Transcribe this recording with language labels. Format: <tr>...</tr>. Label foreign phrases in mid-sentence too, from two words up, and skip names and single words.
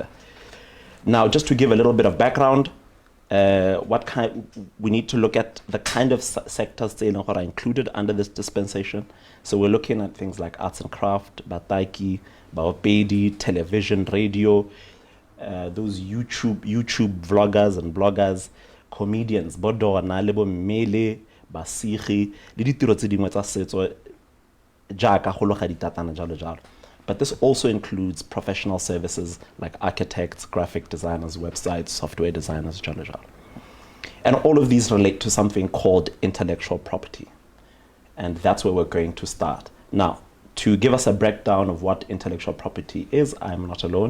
<en>Now, just to give a little bit of background, we need to look at the kind of sectors that are included under this dispensation. So we're looking at things like arts and craft,</en> <tn>bataiki, baopedi,</tn> <en>television, radio, those YouTube vloggers and bloggers, comedians,</en> <tn>bodona, lebo mele, basigi, le ditiro tse dingwe tsa setso jaaka go loga ditatana jalo jalo.</tn> <en>But this also includes professional services like architects, graphic designers, websites, software designers,</en> <tn>jalo jalo.</tn> <en>And all of these relate to something called intellectual property. And that's where we're going to start. Now, to give us a breakdown of what intellectual property is, I'm not alone.</en>